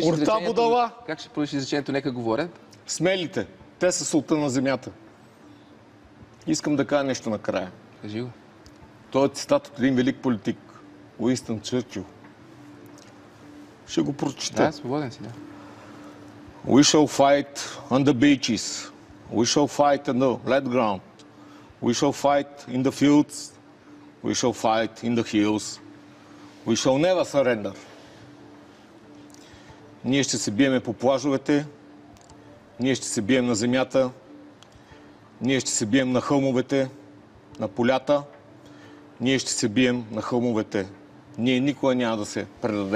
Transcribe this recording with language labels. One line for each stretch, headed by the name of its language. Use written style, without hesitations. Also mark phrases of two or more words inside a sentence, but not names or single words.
Bulgarian: изречението? Как ще продължиш изречението? Нека говорят. Смелите. Те са султан на земята. Искам да кажа нещо накрая. Кажи го. Той е цитат от един велик политик. Уинстън Чърчил. Ще го прочета. Да, свободен си, да.
English: We shall fight on the beaches. We shall fight on the red ground. We shall fight in the fields. We shall fight in the hills. We shall never surrender.
Bulgarian: Ние ще се биеме по плажовете. Ние ще се бием на земята. Ние ще се бием на хълмовете, на полята. Ние ще се бием на хълмовете. Ние никога няма да се предадем.